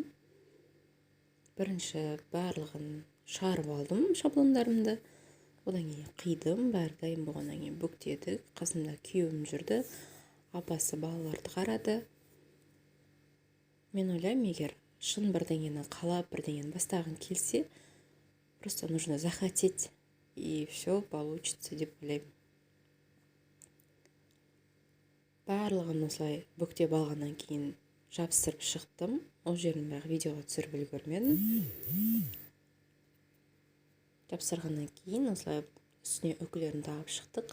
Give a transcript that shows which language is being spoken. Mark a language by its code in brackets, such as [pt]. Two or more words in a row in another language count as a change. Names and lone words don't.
[kk] Бірінші барлығын шығарып алдым шаблондарымды. Одан кейін қидым, бәрі дайын болғаннан кейін бүктедік. Қасымда күйеуім жүрді. Апасы балаларды қарады. Мен ойлаймын, егер шын бірдеңені қалап, бірдеңені бастағың келсе, [ru] просто нужно захотеть, и все получится [kk] деп ойлаймын. Барлығын осылай бүктеп алғаннан кейін жабыстырып шықтым. Ол жерін бәрі видеоға түсіріп үлгермедім. Жабыстырғаннан кейін осылай үстіне үкілерін тағып шықтық.